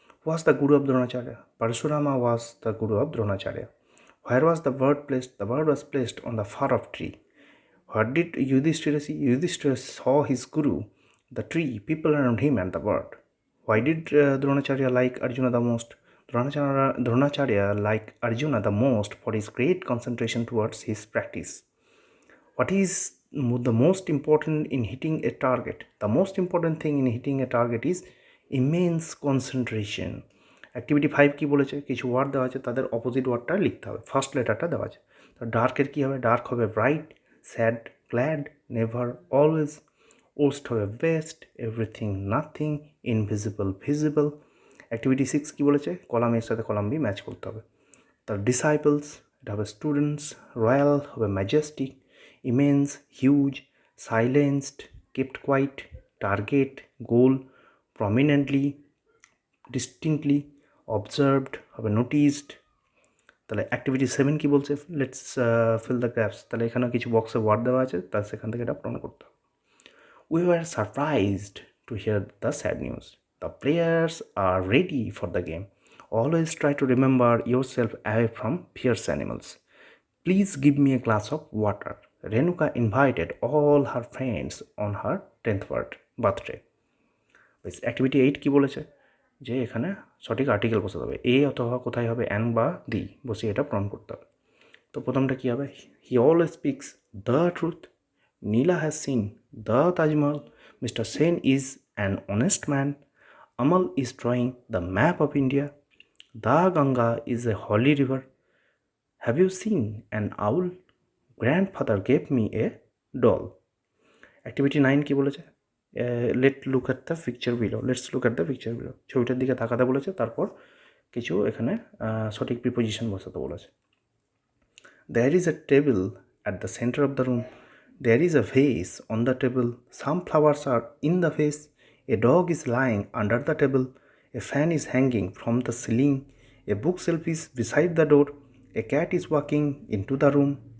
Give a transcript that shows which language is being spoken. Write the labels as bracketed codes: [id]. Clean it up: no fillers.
[en] Was the guru of Dronacharya, Parashurama was the guru of Dronacharya. Where was the bird placed, the bird was placed on the far of tree. What did Yudhishthir see, Yudhishthir saw his guru, the tree, people around him and the bird. Why did Dronacharya like Arjuna the most? Dronacharya liked Arjuna the most for his great concentration towards his practice. What is the most important in hitting a target? The most important thing in hitting a target is immense concentration. [bn] Activity 5 কি বলেছে, কিছু word দেওয়া আছে, তাদের opposite ওয়ার্ডটা লিখতে হবে, first লেটারটা দেওয়া আছে। তো ডার্কের কী হবে, ডার্ক হবে bright, sad, glad, never, always. Worst হবে best, everything, nothing, invisible, visible. Activity 6 কী বলেছে, কলাম এর সাথে কলাম বি ম্যাচ করতে হবে। তার ডিসাইপলস, এটা হবে স্টুডেন্টস, রয়্যাল হবে Majestic, immense, huge, সাইলেন্সড, kept quite, target, গোল, প্রমিনেন্টলি, ডিস্টিংক্টলি, অবজার্ভড হবে নোটিসড। তাহলে অ্যাক্টিভিটি 7 কী বলছে, [en] let's fill the gaps, [bn] তাহলে এখানে কিছু বক্সে ওয়ার্ড দেওয়া আছে, তার সেখান থেকে এটা পূরণ করতে হবে। [en] We were surprised to hear the sad news. The players are ready for the game. Always try to remember yourself away from fierce animals. Please give me a glass of water. Renuka invited all her friends on her 10th birthday. [bn] Activity 8 কী বলেছে, যে এখানে সঠিক article বসাতে হবে, এ অথবা কোথায় হবে an বা দি, বসিয়ে এটা পূরণ করতে হবে। তো প্রথমটা কী হবে, [en] He always speaks the truth, Neela has seen the Taj Mahal, Mr. Sen is an honest man, Amal is drawing the map of India, the Ganga is a holy river, have you seen an owl? Grandfather gave me a doll. [bn] Activity 9 কি বলেছে, [en] let's look at the picture below, [bn] ছবিটার দিকে তাকাতে বলেছে, তারপর কিছু এখানে সঠিক প্রিপোজিশন বসাতে বলেছে। [en] There is a table at the center of the room, there is a vase on the table, some flowers are in the vase, a dog is lying under the table, a fan is hanging from the ceiling, a bookshelf is beside the door, a cat is walking into the room.